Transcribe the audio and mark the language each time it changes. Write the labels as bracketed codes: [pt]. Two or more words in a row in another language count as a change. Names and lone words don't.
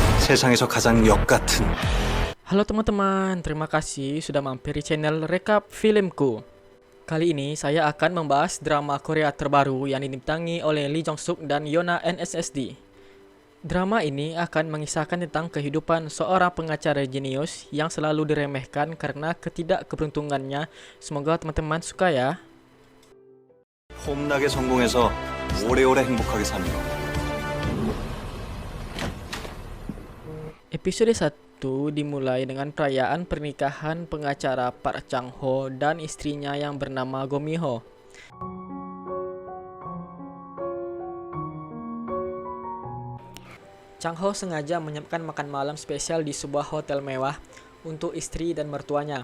[ko] 세상에서 가장 역 같은. [id] Halo teman-teman, terima kasih sudah mampir di channel Rekap Filmku. Kali ini saya akan membahas drama Korea terbaru yang dibintangi oleh Lee Jong Suk dan Yoona SNSD. Drama ini akan mengisahkan tentang kehidupan seorang pengacara jenius yang selalu diremehkan karena ketidakkeberuntungannya. Semoga teman-teman suka ya. [ko] 홈나게 성공해서 오래오래 행복하게 사는 거. [id] Episode 1 dimulai dengan perayaan pernikahan pengacara Park Chang Ho dan istrinya yang bernama Go Mi Ho. Chang Ho sengaja menyiapkan makan malam spesial di sebuah hotel mewah untuk istri dan mertuanya.